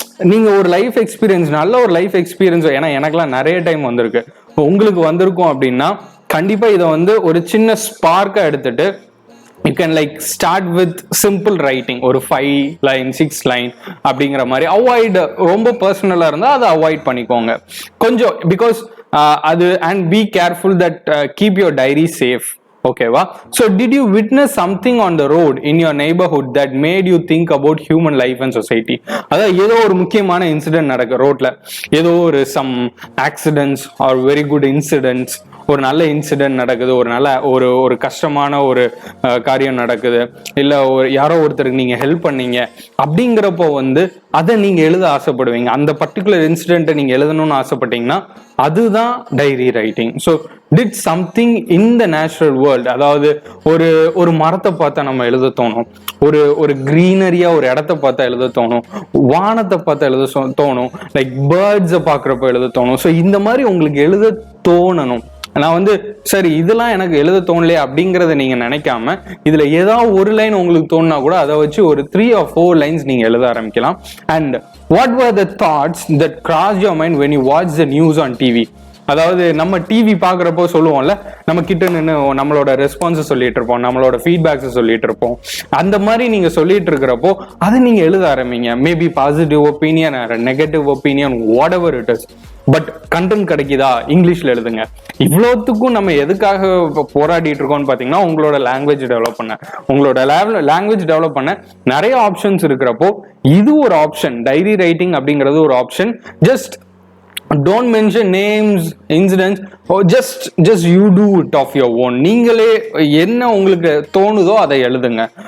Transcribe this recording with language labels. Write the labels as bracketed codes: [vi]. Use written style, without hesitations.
[ta] நீங்க ஒரு life experience, நல்ல ஒரு லைஃப் எக்ஸ்பீரியன்ஸ், ஏன்னா எனக்குலாம் நிறைய டைம் வந்திருக்கு, உங்களுக்கு வந்திருக்கும் அப்படின்னா கண்டிப்பா இதை வந்து ஒரு சின்ன ஸ்பார்க்கா எடுத்துட்டு [en] You can like start with simple writing. [ta] ஒரு 5 லைன் 6 லைன் அப்படிங்கிற மாதிரி. அவாய்ட், ரொம்ப பர்சனலா இருந்தா அதை அவாய்ட் பண்ணிக்கோங்க கொஞ்சம். [en] Because அது and be careful that keep your diary safe. [ta] ஓகேவா? [en] So did you witness something on the road in your neighborhood that made you think about human life and society? [ta] அதாவது ஏதோ ஒரு முக்கியமான இன்சிடென்ட் நடக்கு ரோட்ல, ஏதோ ஒரு [en] some accidents or very good incidents [ta] ஒரு நல்ல இன்சிடென்ட் நடக்குது, ஒரு நல்ல ஒரு கஷ்டமான ஒரு காரியம் நடக்குது, இல்ல யாரோ ஒருத்தருக்கு நீங்க ஹெல்ப் பண்ணீங்க அப்படிங்கிறப்போ வந்து அதை நீங்க எழுத ஆசைப்படுவீங்க. அந்த பர்டிகுலர் இன்சிடென்ட்டை நீங்க எழுதணும்னு ஆசைப்பட்டீங்கன்னா அதுதான் diary writing. [en] So did something in the natural world. [ta] அதாவது ஒரு மரத்தை பார்த்தா நம்ம எழுத தோணும், ஒரு கிரீனரியா ஒரு இடத்த பார்த்தா எழுத தோணும், வானத்தை பார்த்தா எழுத தோணும், லைக் பேர்ட்ஸை பார்க்குறப்ப எழுத தோணும். ஸோ இந்த மாதிரி உங்களுக்கு எழுத தோணணும். நான் வந்து சரி இதெல்லாம் எனக்கு எழுத தோணலையே அப்படிங்கறத நீங்க நினைக்காம இதுல ஏதாவது ஒரு லைன் உங்களுக்கு தோணுனா கூட அதை வச்சு ஒரு [en] 3 or 4 lines [ta] நீங்க எழுத ஆரம்பிக்கலாம். [en] And what were the thoughts that crossed your mind when you watched the news on TV? [ta] அதாவது நம்ம டிவி பாக்குறப்போ சொல்லுவோம்ல, நம்ம கிட்ட நின்று நம்மளோட ரெஸ்பான்ஸ் சொல்லிட்டு இருப்போம், நம்மளோட ஃபீட்பேக்ஸ் சொல்லிட்டு இருப்போம். அந்த மாதிரி நீங்க சொல்லிட்டு இருக்கிறப்போ அதை நீங்க எழுத ஆரம்பிங்க. [en] Maybe positive opinion or negative opinion, whatever it is. [ta] But content கிடைக்குதா, இங்கிலீஷ்ல எழுதுங்க. இவ்வளோத்துக்கும் நம்ம எதுக்காக போராடிட்டு இருக்கோம்னு பாத்தீங்கன்னா உங்களோட லாங்குவேஜ் டெவலப் பண்ண, உங்களோட லாங்குவேஜ் டெவலப் பண்ண நிறைய ஆப்ஷன்ஸ் இருக்கிறப்போ இது ஒரு ஆப்ஷன். டைரி ரைட்டிங் அப்படிங்கிறது ஒரு option. [en] Just don't mention names, incidents, or just you do it of your own. [ta] நீங்களே என்ன உங்களுக்கு தோணுதோ அதை எழுதுங்க.